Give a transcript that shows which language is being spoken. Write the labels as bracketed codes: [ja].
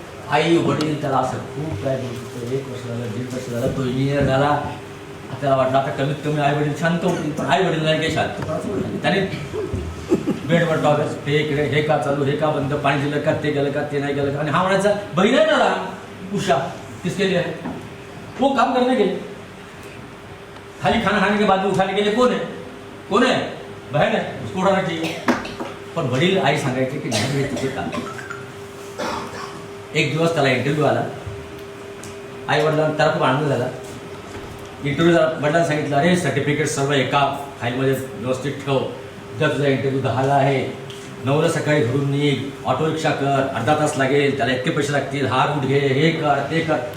[mr] आई वडील त्याला असं खूप काय बोलतो. 1 वर्ष झालं, 1.5 वर्ष झालं, तो इंजिनियर झाला. त्याला वाटलं आता कमीत कमी आई वडील शांत होतील, पण आई वडील नाही काही शांत. त्याने बेडवर टॉवेल, हे इकडे, हे का चालू, हे का बंद, पाणी दिलं का, ते गेलं का, ते नाही गेलं का. आणि हा म्हणायचा बहीण आहे ना उषा, [hi] किसके लिए है वो काम करने के लिए, खाली खाना खाने के बाद में उठाने के लिए कौन है बहन है, उसको उठाना चाहिए. [mr] पण वडील आई सांगायचे की नाही हे तुझे काम. एक दिवस त्याला इंटरव्ह्यू आला. आई वडिलांना त्याला खूप आनंद झाला. इंटरव्ह्यू वडिलांना सांगितलं अरे सर्टिफिकेट सर्व एका फाईलमध्ये व्यवस्थित ठेव. जर तुझा इंटरव्ह्यू 10ला आहे, 9ला सकाळी घरून निघ, ऑटो रिक्षा कर, अर्धा तास लागेल, त्याला इतके पैसे लागतील, हा रूट घे, हे कर ते कर.